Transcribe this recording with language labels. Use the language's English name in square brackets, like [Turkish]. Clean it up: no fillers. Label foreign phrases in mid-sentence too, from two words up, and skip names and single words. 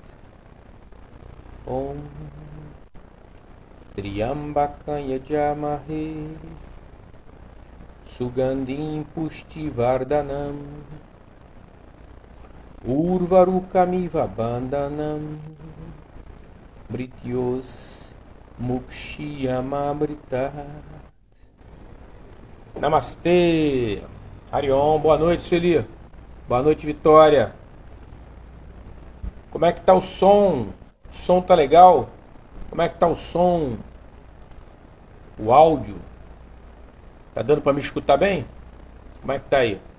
[Sanskrit] ॐ त्र्यम्बकं यजामहे सुगन्धिं पुष्टिवर्धनम् उर्वारुकमिव बन्धनान् मृत्योः मुक्षीयमामृतात्. [Portuguese] Namastê! Hariom, boa noite, Sueli. Boa noite, Vitória. Como é que tá o som? O som tá legal? Como é que tá o som? O áudio? Tá dando para me escutar bem? Como é que tá aí?